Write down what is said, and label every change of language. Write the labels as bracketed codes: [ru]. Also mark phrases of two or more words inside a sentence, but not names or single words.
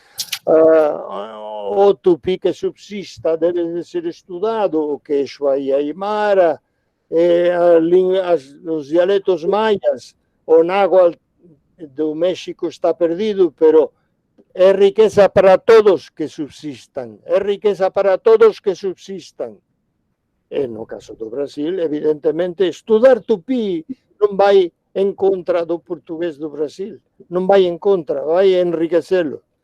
[pt] O tupi que subsista deve de ser estudado, o quechua e aimara, os dialetos maias, o náhuatl do México está perdido, pero é riqueza para todos que subsistan, é riqueza para todos que subsistan. [gl] E no caso do Brasil, evidentemente, estudar tupi non vai en contra do portugués do Brasil, non vai en contra, vai enriquecelo.